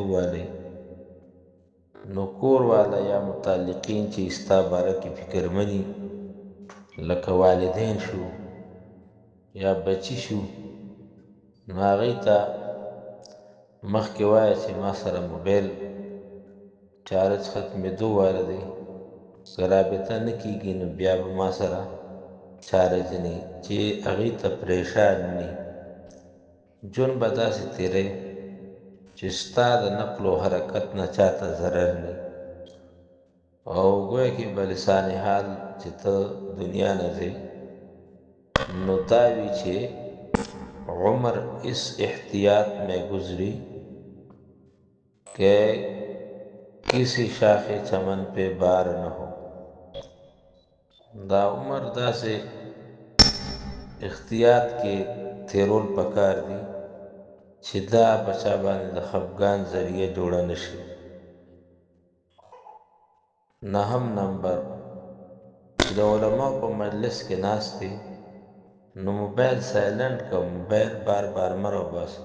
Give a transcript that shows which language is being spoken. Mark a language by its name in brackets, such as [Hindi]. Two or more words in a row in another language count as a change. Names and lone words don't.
[Pashto] والی، نو کور والا یا متعلقین چې ستا باره کې فکرمني لکه والدین شو یا بچي شو نو هغوی ته مخکې وایه چې ما سره موبایل چارج ختمېدو والا دی، که رابطه نه کېږي نو بیا به ما سره چارج نه وي، چې هغوی ته پریشان نه وي. جون به داسې تیری چې ستا د نقل و حرکت نه چاته ضرر نه وي. او گویا کې به لسان حال چې ته دنیا نه ځې، نو دا وي چې [Urdu] عمر اس احتیاط میں گزری کہ کسی شاخ چمن پہ بار نہ ہو. [Pashto] دا عمر داسې احتیاط کې تیرول پکار دي چې دا بچا باندې د خفګان ذریعه جوړه نشي. نهم نمبر چې د علماء په مجلس کې ناست دی، نو موبایل سایلنٹ کا، موبایل بار بار مه راوباسه.